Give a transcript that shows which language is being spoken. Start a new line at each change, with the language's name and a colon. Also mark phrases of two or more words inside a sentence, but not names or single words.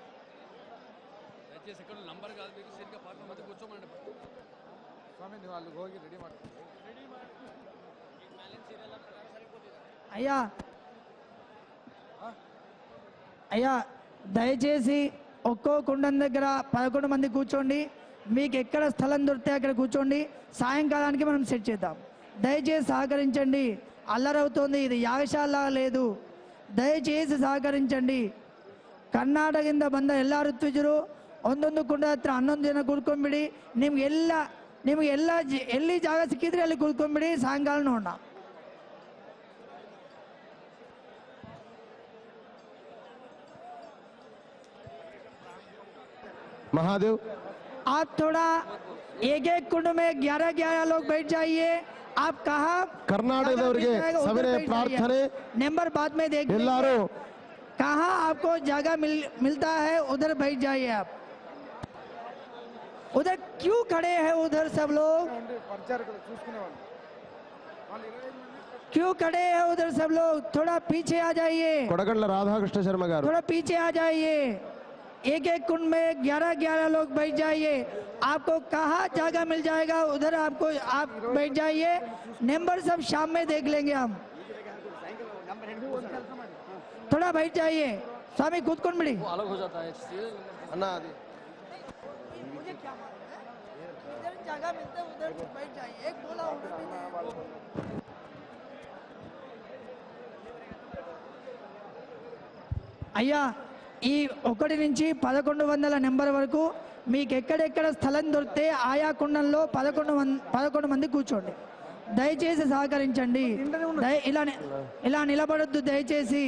Telugu: అయ్యా అయ్యా దయచేసి ఒక్కో కుండం దగ్గర 11 మంది కూర్చోండి. మీకు ఎక్కడ స్థలం దొరికితే అక్కడ కూర్చోండి. సాయంకాలానికి మనం సెట్ చేద్దాం. దయచేసి సహకరించండి. అల్లరవుతోంది, ఇది యాగశాల లేదు. దయచేసి సహకరించండి.
Kannada: ಕರ್ನಾಟಕದಿಂದ ಬಂದ ಎಲ್ಲ ಋತ್ವಿಜರು ಒಂದೊಂದು ಕುಂಡ ಹತ್ರ 11 ಜನ ಕೂತ್ಕೊಂಡ್ಬಿಡಿ. ನಿಮ್ಗೆಲ್ಲ ಎಲ್ಲಿ ಜಾಗ ಸಿಕ್ಕಿದ್ರೆ ಅಲ್ಲಿ ಕೂತ್ಕೊಂಡ್ಬಿಡಿ. ಸಾಯಂಕಾಲ ನೋಡೋಣ.
Hindi: महादेव आप थोड़ा एक एक कुंड में 11-11 लोग बैठ जाइए. आप कहा
Kannada: कर्नाटकदवರಿಗೆ ಸವಿನಯ ಪ್ರಾರ್ಥನೆ.
Hindi: नंबर बाद में देख
Kannada: ಎಲ್ಲರೂ
Hindi: कहाँ आपको जगह मिलता है उधर बैठ जाइए. आप उधर क्यों खड़े हैं? उधर सब लोग क्यों खड़े हैं? उधर सब लोग थोड़ा पीछे आ जाइए.
Telugu: కొడగండ్ల రాధాకృష్ణ శర్మ గారు
Hindi: थोड़ा पीछे आ जाइए. एक एक कुंड में 11-11 लोग बैठ जाइए. आपको कहाँ जगह मिल जाएगा उधर आप बैठ जाइए. नंबर सब शाम में देख लेंगे हम. थोड़ा बैठ जाइए. स्वामी खुद कौन बड़ी अलग हो जाता है अन्ना आदि मुझे क्या मालूम है. इधर जगह मिलता है उधर बैठ जाइए. एक बोला उधर भी नहीं.
Telugu: అయ్యా ఈ 1 నుంచి 1100 నెంబర్ వరకు మీకు ఎక్కడెక్కడ స్థలం దొరికితే ఆయా కుండంలో 11 మంది కూర్చోండి. దయచేసి సహకరించండి. ఇలా నిలబడొద్దు దయచేసి.